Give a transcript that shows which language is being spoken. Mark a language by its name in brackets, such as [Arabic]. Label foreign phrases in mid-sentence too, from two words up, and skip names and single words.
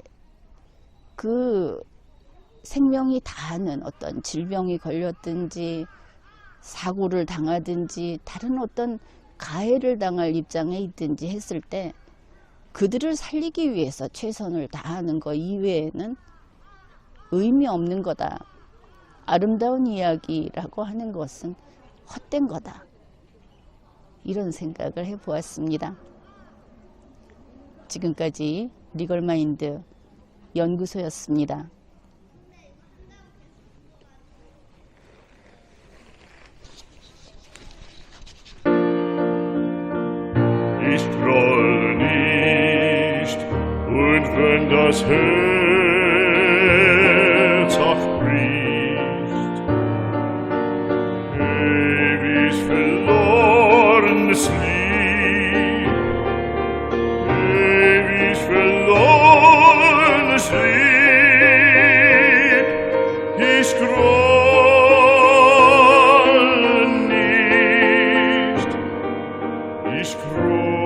[Korean] 그 생명이 다하는 어떤 질병이 걸렸든지 사고를 당하든지 다른 어떤 가해를 당할 입장에 있든지 했을 때 그들을 살리기 위해서 최선을 다하는 것 이외에는 의미 없는 거다. 아름다운 이야기라고 하는 것은 헛된 거다. 이런 생각을 해보았습니다. 지금까지 리걸마인드 연구소였습니다. [German] Ich groll nicht, und wenn das Herz auch bricht, ewig verlorenes Lied, ewig verlorenes Lied, ich groll nicht, ich groll